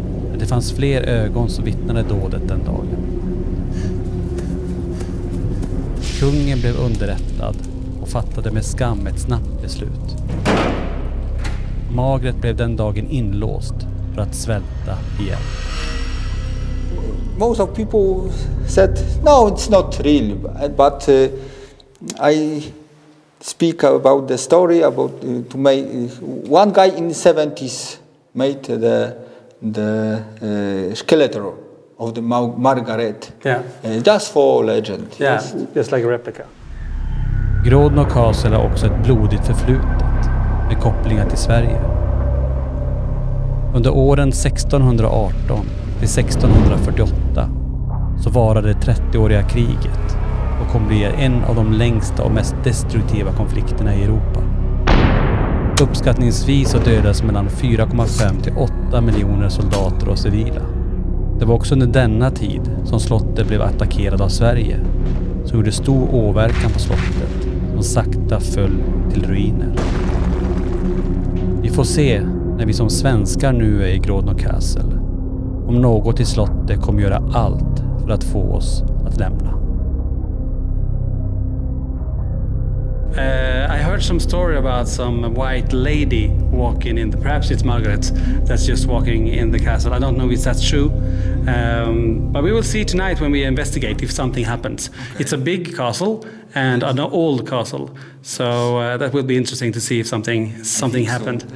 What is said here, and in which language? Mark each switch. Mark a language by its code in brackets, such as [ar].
[sv] Men det fanns fler ögon som vittnade dådet den dagen. Kungen blev underrättad och fattade med skam ett snabbt beslut. Margaret blev den dagen inlåst för att svälta igen. [en] Most of people said, no, it's not real, but I speak about the story about to make one guy in the 70s made the skeleton of the Margaret. Yeah. Just for legend. Yeah, yes. Just like a replica. [sv] Grodno Castle har också ett blodigt förflutet med kopplingar till Sverige. Under åren 1618 till 1648 så varade det 30-åriga kriget och kom bli en av de längsta och mest destruktiva konflikterna i Europa. Uppskattningsvis så dödades mellan 4,5 till 8 miljoner soldater och civila. Det var också under denna tid som slottet blev attackerad av Sverige, som gjorde stor åverkan på slottet som sakta föll till ruiner. Vi får se när vi som svenskar nu är i Grodno Castle om något i slottet kommer göra allt för att få oss att lämna. [en] I heard some story about some white lady walking in perhaps it's Margaret that's just walking in the castle. I don't know if that's true, but we will see tonight when we investigate if something happens. Okay. It's a big castle and an old castle, so that will be interesting to see if something happened.